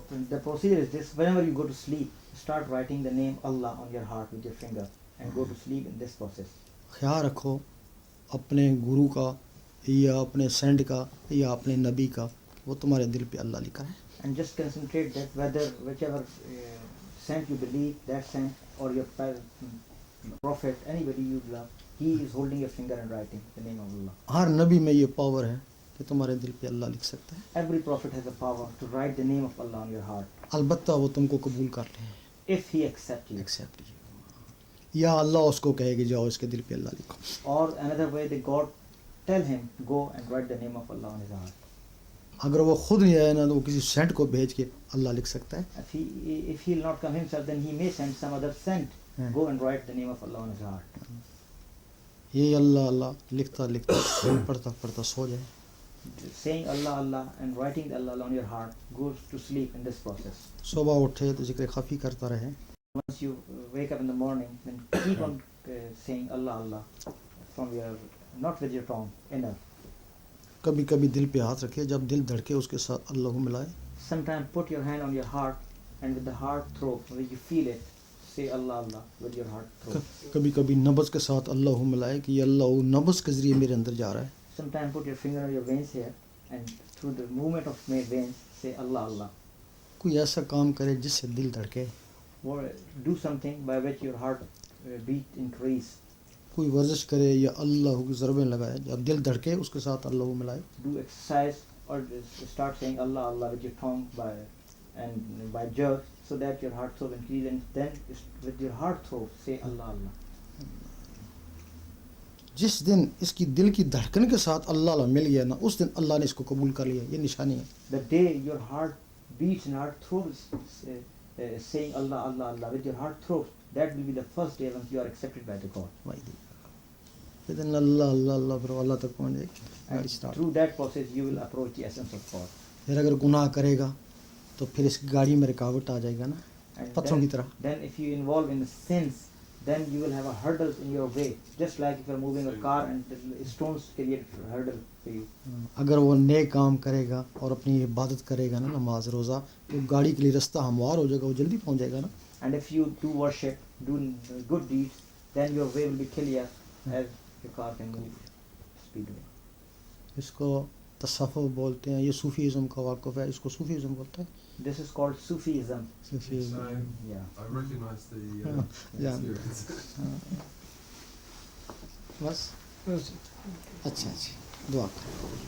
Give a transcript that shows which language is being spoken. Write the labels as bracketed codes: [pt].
[en] The procedure is this: whenever you go to sleep, start writing the name Allah on your heart with your finger and go to sleep in this process. [hi] ख्याल रखो अपने गुरु का या अपने Saint का या अपने नबी का, वो तुम्हारे दिल पे अल्लाह लिखा है। [en] And just concentrate that whichever saint you believe, that saint or your prophet, anybody you love, he is holding your finger and writing the name of Allah. [hi] हर नबी में ये पावर है कि तुम्हारे दिल पे अल्लाह लिख सकता है। [en] Every prophet has the power to write the name of Allah on your heart. [hi] अलबत्ता वो तुमको कबूल कर ले, [en] If he accepts you. Accept you, [hi] या अल्लाह उसको कहे कि जाओ इसके दिल पे अल्लाह लिखो। [en] Or another way, the God tell him, go and write the name of Allah on his heart. [hi] अगर वो खुद नहीं आया ना तो वो किसी सेंट को भेज के अल्लाह लिख सकता है। [en] If he'll not come himself, then he may send some other saint. Go and write the name of Allah on his heart. [hi] ये अल्लाह अल्लाह लिखता लिखता पढ़ता पढ़ता सो जाए। [en] Saying Allah Allah and writing the Allah on your heart goes to sleep in this process. [hi] सुबह उठे तो जिक्र खफी करता रहे। [en] Once you wake up in the morning, then keep on saying Allah Allah from your, not with your tongue, inner. [hi] कभी कभी दिल पे हाथ रखे, जब दिल धड़के उसके साथ अल्लाह को मिलाए। [en] Sometimes put your hand on your heart and with the heart throb, where you feel it, say Allah Allah with your heart throat. [hi] कभी कभी नब्ज़ के साथ अल्लाह मिलाए कि ये अल्लाह नब्ज़ के ज़रिए मेरे अंदर जा रहा है। [en] Sometimes put your finger on your veins here and through the movement of my veins say Allah Allah. [hi] कोई ऐसा काम करे जिससे दिल धड़के, [en] Or do something by which your heart beat increase. [hi] कोई वर्जिश करे या अल्लाह की ज़रबें लगाए, जब दिल धड़के उसके साथ अल्लाह मिलाए। [en] Do exercise or just start saying Allah Allah with your tongue by jerk, so that your heart throb increase, and then with your heart throb say Allah Allah. [hi] जिस दिन इसकी दिल की धड़कन के साथ अल्लाह अल्लाह मिल गया ना, उस दिन अल्लाह ने इसको कबूल कर लिया। ये निशानी है। [en] The day your heart beats and heart throbs saying Allah Allah Allah with your heart throbs, that will be the first day when you are accepted by the God. [hi] जिस दिन अल्लाह अल्लाह अल्लाह फिर अल्लाह तक पहुँच [en] And [hi] जाएगी। [en] through that process you will approach the essence of God. [hi] फिर अगर गुनाह करेगा तो फिर इस गाड़ी में रुकावट आ जाएगा ना, [en] And [hi] पत्थरों की तरह। [en] then if you involve in the sins, then you will have a hurdle in your way, just like if you are moving a car and the stones create a hurdle for you. [hi] अगर वो नेक काम करेगा और अपनी इबादत करेगा ना, नमाज रोज़ा, तो गाड़ी के लिए रास्ता हमवार हो जाएगा, वो जल्दी पहुंच जाएगा ना। [en] And if you do worship, do good deeds, then your way will be clear as your car can move speedily. [hi] इसको तसव्वुफ बोलते हैं, ये सूफीज़म का वाक़फ़ है, इसको सूफीज़म बोलते हैं। [en] This is called Sufism. [hi] Sufism. [en] Yeah. I recognize the Yeah. experience. [hi] बस अच्छा अच्छा दुआ करो।